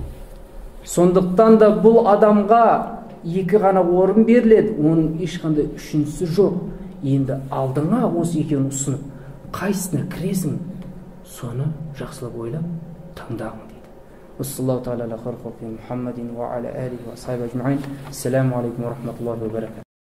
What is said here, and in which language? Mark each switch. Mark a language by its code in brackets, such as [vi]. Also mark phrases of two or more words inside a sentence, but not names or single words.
[kk] Сондықтан да бұл адамға екі ғана орын беріледі, оның ешқандай үшіншісі жоқ. Енді алдыңа осы екеуін ұсынып, қайсысына кіресің, соны жақсылап ойлап таңдағың дейді. [ar] وصلى الله تعالى على خير خلقه محمد وعلى آله وأصحابه أجمعين. السلام عليكم ورحمة الله وبركاته.